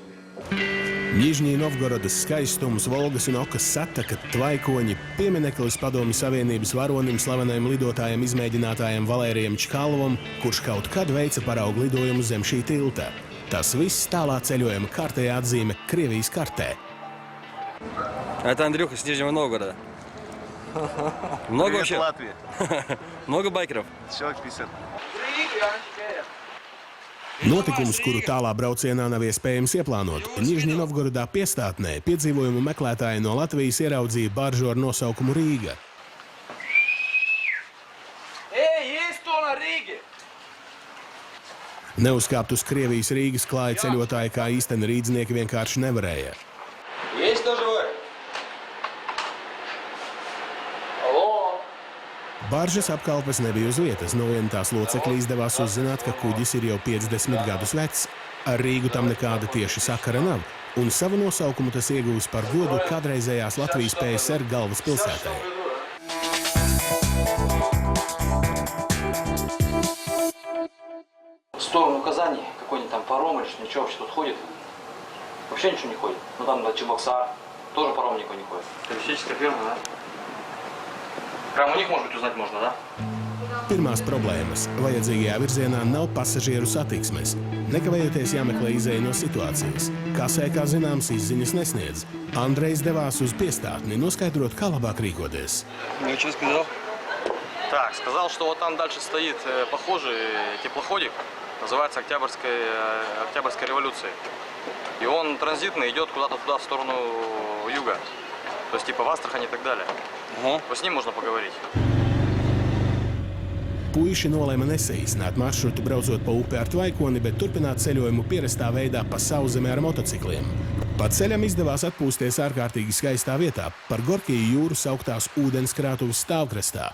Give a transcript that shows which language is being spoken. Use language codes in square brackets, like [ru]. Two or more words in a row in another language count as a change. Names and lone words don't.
[lv] Nižņī Novgorodas skaistums, Volgas un Okas sataka, tvaikoņi, piemineklis Padomju Savienības varonim slavenajam lidotājam izmēģinātājam Valērijam Čkalvam, kurš kaut kad veica paraugu lidojumu zem šī tilta. Tas viss tālā ceļojuma kārtējā atzīme Krievijas kartē. [ru] Это Андрюха с Нижнего Новгорода. Много Привет, вообще? Латвия. Много байкеров? Человек 50. [lv] Rīgi, jā, tikai. Notikums, kuru tālā braucienā nav iespējams ieplānot, Nižņī Novgorodā piestātnē piedzīvojumu meklētāji no Latvijas ieraudzīja baržu ar nosaukumu Rīga. Ej, [ru] есть кто на Риге? [lv] Neuzkāpt uz Krievijas Rīgas klāja ceļotāji kā īsteni rīdznieki vienkārši nevarēja. [ru] Есть кто живой? Алло. [lv] Baržas apkalpes nebija uz vietas. No viena tās locekļa izdevās uzzināt, ka kuģis ir jau 50 gadus vecs. Ar Rīgu tam nekāda tieši sakara nav, un savu nosaukumu tas iegūs par godu kādreizējās Latvijas PSR galvaspilsētai. [ru] В сторону Казани какой-нибудь там паром или ничего вообще тут ходит? Вообще ничего не ходит. Ну там на Чебоксар тоже паром никакой не ходит. Туристическая фирма, да? Прямо у них, может быть, узнать можно, да? [lv] Pirmās problēmas. Vajadzīgajā virzienā nav pasažieru satiksmes. Nekavējoties jāmeklē izēja no situācijas. Kasē, kā zināms, izziņas nesniedz. Andrejs devās uz piestātni, noskaidrot, kā labāk rīkoties. [ru] Ну, что сказал? Так, сказал, что вот там дальше стоит похожий теплоходик, называется Октябрьская революция. И он транзитный идет куда-то туда, в сторону юга. То есть типа в Астрахань и так далее. Ага. Вот с ним можно поговорить. [lv] Puiši nolēma nesaīsināt maršrutu braucot pa upi ar Tvaikoni, bet turpināt ceļojumu pierastā veidā pa sauszemē ar motocikliem. Pa ceļam izdevās atpūsties ārkārtīgi skaistā vietā, par Gorkiju jūru sauktās ūdenskrātuves stāvkrastā.